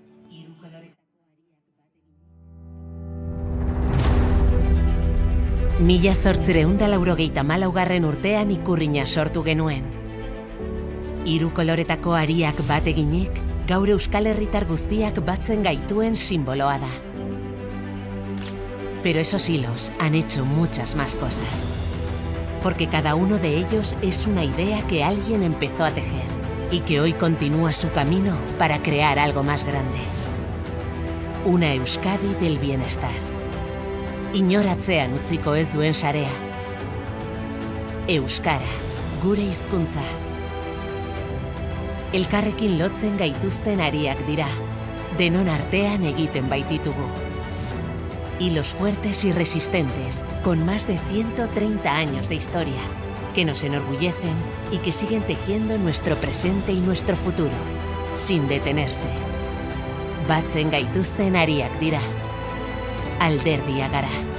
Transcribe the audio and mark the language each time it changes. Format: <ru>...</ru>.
<eu>Hiru koloretako Mila zortziehun eta laurogeita hamalaugarren urtean Ikurriña sortu genuen. Hiru koloretako hariak bat eginik, gaur Euskal Herritar guztiak batzen gaituen simboloa da.</eu> <es>Pero esos hilos han hecho muchas más cosas. Porque cada uno de ellos es una idea que alguien empezó a tejer y que hoy continúa su camino para crear algo más grande. Una Euskadi del bienestar.</es> <eu>Inoratzean utziko ez duen sarea. Euskara, gure hizkuntza. Elkarrekin lotzen gaituzten hariak dira, denon artean egiten baititugu.</eu> <es>Hilos fuertes y resistentes, con más de 130 años de historia, que nos enorgullecen y que siguen tejiendo nuestro presente y nuestro futuro, sin detenerse.</es> <eu>Batzen gaituzten hariak dira, alderdia gara.</eu>